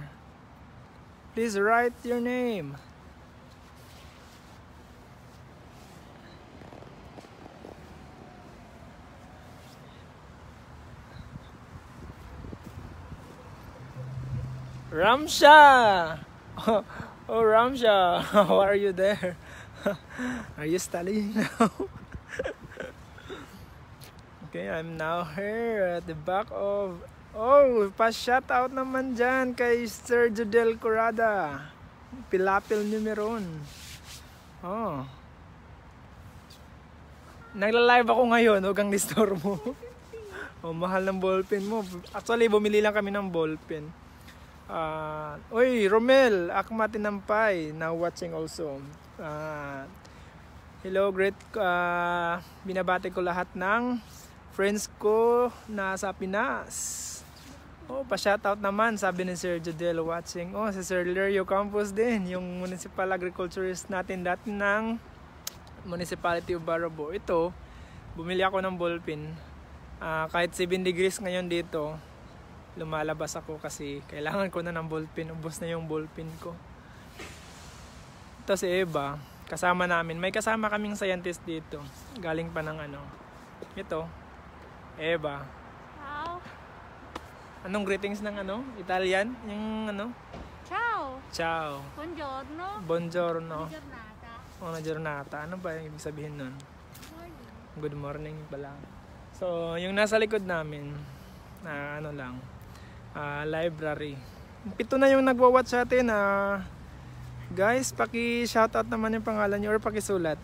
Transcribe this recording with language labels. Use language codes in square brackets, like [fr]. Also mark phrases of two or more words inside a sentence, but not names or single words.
[en] Please write your name. Ramsha! Oh, Ramsha, how are you there? Are you studying now? Okay, I'm now here at the back of... [tl] Oh, pa-shoutout naman dyan kay Sergio Del Corrada. Pilapil Numeron. Oh. Nagla-live ako ngayon, huwag kang disturb mo. Oh, mahal ng ballpen mo. Actually, bumili lang kami ng ballpen. Oy, Romel, Akma Tinampay, [en] now watching also. Hello, great. [tl] Binabati ko lahat ng friends ko na sa Pinas. Oh, pa-shoutout naman, sabi ni Sir Jodel watching. Oh, si Sir Lerio Campos din, yung [en] municipal agriculturist [tl] natin dati ng Municipality of Barabo. Ito, bumili ako ng ballpen. Kahit 7 degrees ngayon dito, lumalabas ako kasi kailangan ko na ng ballpen. Ubos na yung ballpen ko. Ito si Eva, kasama namin. May kasama kaming scientist dito. Galing pa ng ano. Ito, Eva. [it] Ciao. [tl] Anong greetings ng ano? Italian? Yung ano? [it] Ciao. Ciao. Buongiorno. Buongiorno. Giornata. Buona giornata. [tl] Ano ba yung ibig sabihin nun? [en] Morning. Good morning pala. [tl] So, yung nasa likod namin, ano lang, library. 7 na yung nagwa-watch sa atin. Guys, paki-shoutout naman yung pangalan nyo or pakisulat.